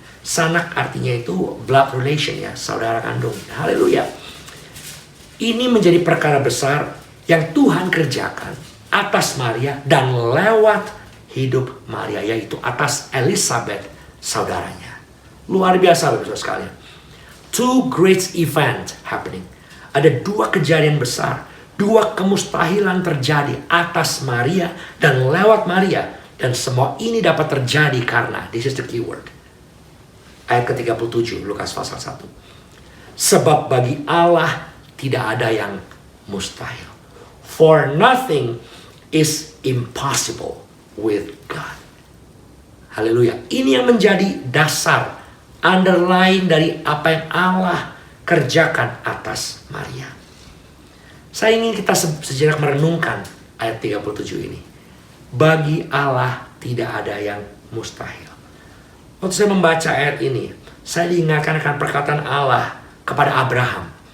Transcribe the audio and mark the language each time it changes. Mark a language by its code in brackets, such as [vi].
[id] Sanak artinya itu [en] blood relation [id] ya, saudara kandung. Haleluya. Ini menjadi perkara besar yang Tuhan kerjakan atas Maria dan lewat hidup Maria, yaitu atas Elisabeth saudaranya. Luar biasa Bapak sekalian. [en] Two great event happening. [id] Ada dua kejadian besar, dua kemustahilan terjadi atas Maria dan lewat Maria. Dan semua ini dapat terjadi karena, [en] this is the key word. [id] Ayat ke-37 Lukas pasal 1. Sebab bagi Allah tidak ada yang mustahil. [en] For nothing is impossible with God. [id] Haleluya. Ini yang menjadi dasar underline dari apa yang Allah kerjakan atas Maria. Saya ingin kita sejenak merenungkan ayat 37 ini. Bagi Allah tidak ada yang mustahil. Waktu saya membaca ayat ini, saya diingatkan akan perkataan Allah kepada Abraham.